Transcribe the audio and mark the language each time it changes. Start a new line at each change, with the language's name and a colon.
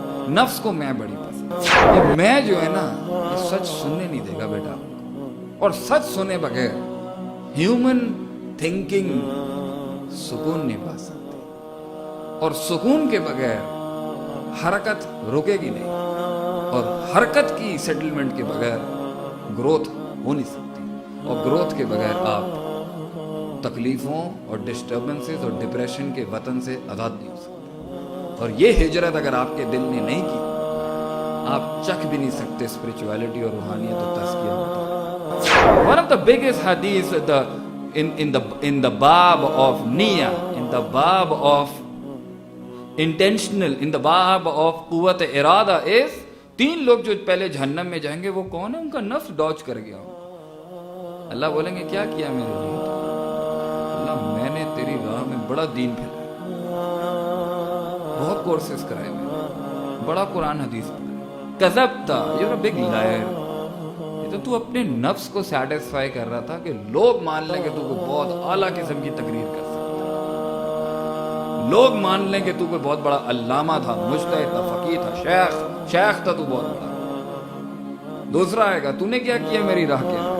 Urdu: نفس کو میں بڑی پسند. یہ میں جو ہے نا یہ سچ سننے نہیں دے گا بیٹا، اور سچ سنے بغیر ہیومن تھنکنگ سکون نہیں پا سکتی، اور سکون کے بغیر حرکت رکے گی نہیں، اور حرکت کی سیٹلمنٹ کے بغیر گروتھ ہو نہیں سکتی، اور گروتھ کے بغیر آپ تکلیفوں اور ڈسٹربنسز اور ڈپریشن کے وطن سے آزاد نہیں ہو سکتے. اور یہ ہجرت اگر آپ کے دل نے نہیں کی، آپ چکھ بھی نہیں سکتے اسپرچویلٹی اور روحانیت اور تزکیہ.
English: One of the biggest hadith in the bab of niyyah, in the bab of intentional, in the bab of قوت ارادہ is
Urdu: 3 لوگ جو پہلے جہنم میں جائیں گے وہ کون ہے؟ ان کا نفس ڈاج کر گیا. اللہ بولیں گے کیا کیا میرے لیے؟ اللہ میں نے تیری راہ میں بڑا دین پھیلایا، بہت کورسز کرائے میں، بڑا قرآن حدیث پڑھا. کذبتا،
English: You are a big liar.
Urdu: یہ تو اپنے نفس کو سیٹسفائی کر رہا تھا کہ لوگ مان لیں کہ تو کوئی بہت اعلیٰ قسم کی تقریر کر سکتا ہے، لوگ مان لیں کہ تو کوئی بہت بڑا علامہ تھا، مجتہد تھا، فقیہ تھا، شیخ تھا، تو بہت بڑا. دوسرا آئے گا تو نے کیا کیا میری راہ کے،